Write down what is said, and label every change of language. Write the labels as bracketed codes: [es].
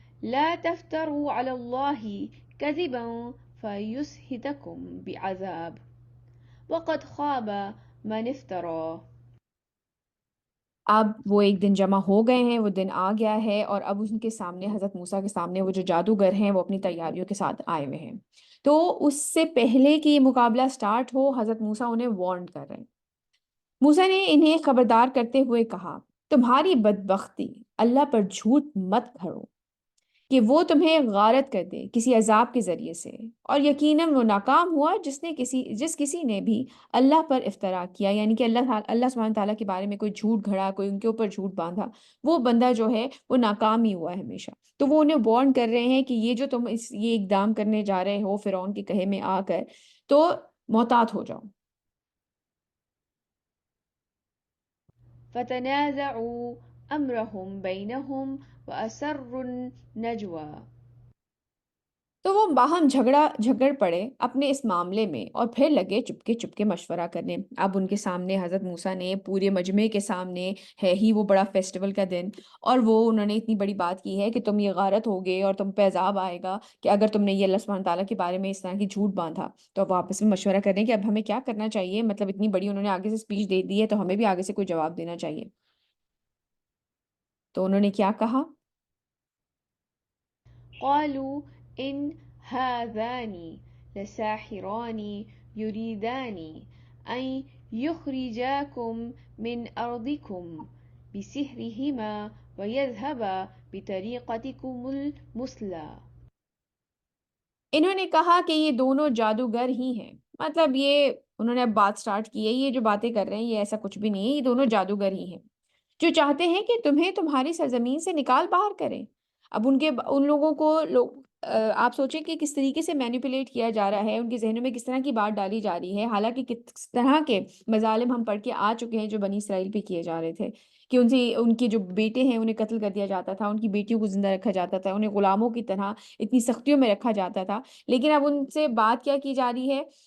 [ar] لا تفتروا على الله كذبا فيسهتكم بعذاب وقد خاب من افترى. [ur] اب وہ ایک دن جمع ہو گئے ہیں، وہ دن آ گیا ہے، اور اب ان کے سامنے، حضرت موسیٰ کے سامنے، وہ جو جادوگر ہیں وہ اپنی تیاریوں کے ساتھ آئے ہوئے ہیں۔ تو اس سے پہلے کہ یہ مقابلہ سٹارٹ ہو، حضرت موسیٰ انہیں وارن کر رہے ہیں۔ موسیٰ نے انہیں خبردار کرتے ہوئے کہا، تمہاری بدبختی، اللہ پر جھوٹ مت گھڑو کہ وہ تمہیں غارت کر دے کسی عذاب کے ذریعے سے، اور یقیناً وہ ناکام ہوا جس کسی نے بھی اللہ پر افطرا کیا، یعنی کہ اللہ سبحانہ تعالیٰ کے بارے میں کوئی جھوٹ گھڑا، کوئی ان کے اوپر جھوٹ باندھا، وہ بندہ جو ہے وہ ناکام ہی ہوا ہے ہمیشہ۔ تو وہ انہیں وارن کر رہے ہیں کہ یہ جو تم یہ اقدام کرنے جا رہے ہو فرعون کے کہے میں آ کر، تو محتاط ہو جاؤ۔ [ar] فتنازعوا أمرهم بينهم وأسروا النجوى. [ur] تو وہ باہم جھگڑ پڑے اپنے اس معاملے میں، اور پھر لگے چپکے مشورہ کرنے۔ اب ان کے سامنے حضرت موسیٰ نے پورے مجمع کے سامنے، ہے ہی وہ بڑا فیسٹیول کا دن، اور وہ انہوں نے اتنی بڑی بات کی ہے کہ تم یہ غارت ہوگے اور تم پہ عذاب آئے گا کہ اگر تم نے یہ اللہ سبحانہ تعالیٰ کے بارے میں اس طرح کی جھوٹ باندھا۔ تو اب وہ آپس میں مشورہ کرنے کہ اب ہمیں کیا کرنا چاہیے، مطلب اتنی بڑی انہوں نے آگے سے اسپیچ دے دی ہے تو ہمیں بھی آگے سے کوئی جواب دینا چاہیے۔ تو انہوں نے کیا کہا؟ [ar] قالوا إن هذان لساحران يريدان أن يخرجاكم من أرضكم بسحرهما ويذهبا بطريقتكم المثلى. [ur] انہوں نے کہا کہ یہ دونوں جادوگر ہی ہیں، مطلب یہ انہوں نے اب بات سٹارٹ کی ہے، یہ جو باتیں کر رہے ہیں یہ ایسا کچھ بھی نہیں ہے، یہ دونوں جادوگر ہی ہیں جو چاہتے ہیں کہ تمہیں تمہاری سرزمین سے نکال باہر کریں۔ اب ان لوگوں کو آپ سوچیں کہ کس طریقے سے مینیپولیٹ کیا جا رہا ہے، ان کے ذہنوں میں کس طرح کی بات ڈالی جا رہی ہے، حالانکہ کس طرح کے مظالم ہم پڑھ کے آ چکے ہیں جو بنی اسرائیل پہ کیے جا رہے تھے، کہ ان کے جو بیٹے ہیں انہیں قتل کر دیا جاتا تھا، ان کی بیٹیوں کو زندہ رکھا جاتا تھا، انہیں غلاموں کی طرح اتنی سختیوں میں رکھا جاتا تھا۔ لیکن اب ان سے بات کیا کی جا رہی ہے